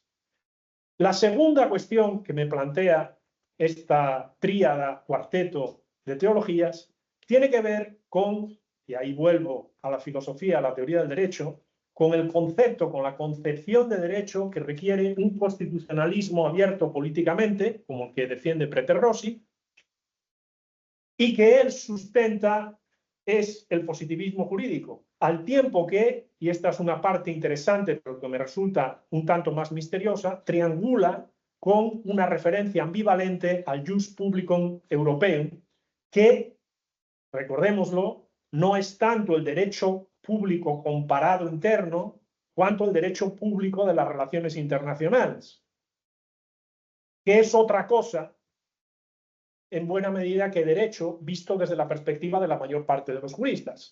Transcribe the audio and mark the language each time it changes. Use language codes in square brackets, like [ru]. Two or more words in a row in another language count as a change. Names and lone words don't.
[es] La segunda cuestión que me plantea esta tríada, cuarteto de teologías, tiene que ver con, y ahí vuelvo a la filosofía, a la teoría del derecho, con el concepto, con la concepción de derecho que requiere un constitucionalismo abierto políticamente, como el que defiende Preterrossi, y que él sustenta es el positivismo jurídico, al tiempo que, y esta es una parte interesante, pero que me resulta un tanto más misteriosa, triangula con una referencia ambivalente al [la] jus publicum europeum, [es] que, recordémoslo, no es tanto el derecho público comparado interno, cuanto el derecho público de las relaciones internacionales, que es otra cosa en buena medida que derecho visto desde la perspectiva de la mayor parte de los juristas.